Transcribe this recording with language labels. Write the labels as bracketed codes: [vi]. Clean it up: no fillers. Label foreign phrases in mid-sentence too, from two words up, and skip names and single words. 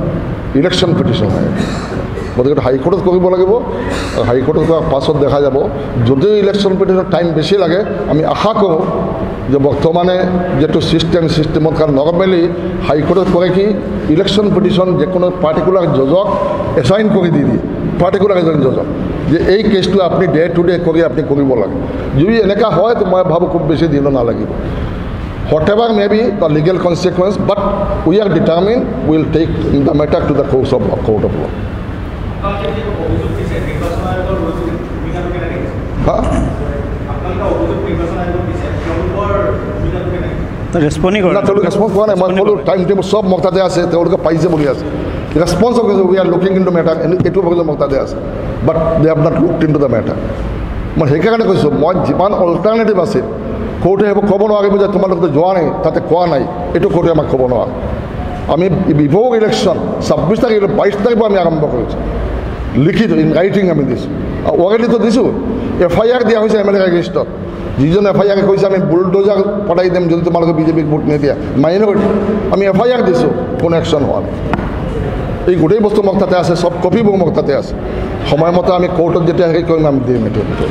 [as] গতিকে হাইকোৰ্টত কৰিব লাগিব আৰু হাইকোৰ্টত কৰাৰ পাছত দেখা যাব যদিও [en] election petition [as] টাইম বেছি লাগে আমি আশা কৰোঁ যে বৰ্তমানে যিটো ছিষ্টেমত কাৰণ নৰ্মেলি হাইকোৰ্টত কৰে কি [en] election petition [as] যিকোনো পাৰ্টিকুলাৰ জজক এছাইন কৰি দি দিয়ে পাৰ্টিকুলাৰ এজন জজক যে এই কেছটো আপুনি [en] day to day [as] কৰি আপুনি কৰিব লাগে যদি এনেকুৱা হয় তো মই ভাবোঁ খুব বেছি দিনো নালাগিব [en] whatever may be the legal consequence but we are determined we will take the matter to the court of law [as] ৰেছপন্স কৰা নাই মই ক'লোঁ [en] time table [as] চব মোৰ তাতে আছে তেওঁলোকে পাইছে বুলি আছে ৰেছপন্স কৰিছোঁ [en] we are looking in to matter [as] এইটো ভাবিছোঁ মোৰ তাতে আছে [en] but they have not looked in to the matter [as] মই সেইকাৰণে কৈছোঁ মই যিমান অল্টাৰনেটিভ আছে কোৰ্টে সেইবোৰ ক'ব নোৱাৰিব যে তোমালোকে যোৱা নাই তাতে কোৱা নাই এইটো কোৰ্টে আমাক ক'ব নোৱাৰে আমি বিভোগ ইলেকশ্যন 26 তাৰিখ 22 তাৰিখৰ আমি আৰম্ভ কৰিছোঁ লিখিত [en] in writing [as] আমি দিছোঁ অৰেলিতো দিছোঁ FIR দিয়া হৈছে MLA এগেইনষ্টত যিজন FIR কৈছে আমি বুলডোজাৰ পঠাই দিম যদি তোমালোকে বিজেপিক ভোট নিদিয়া মাইনৰিটি আমি FIR দিছোঁ কোনো একশ্যন হোৱা নাই এই গোটেই বস্তু মোক তাতে আছে চব কপিবোৰ মোক তাতে আছে সময়মতে আমি কোৰ্টত যেতিয়া হেৰি কৰিম আমি দিম এইটো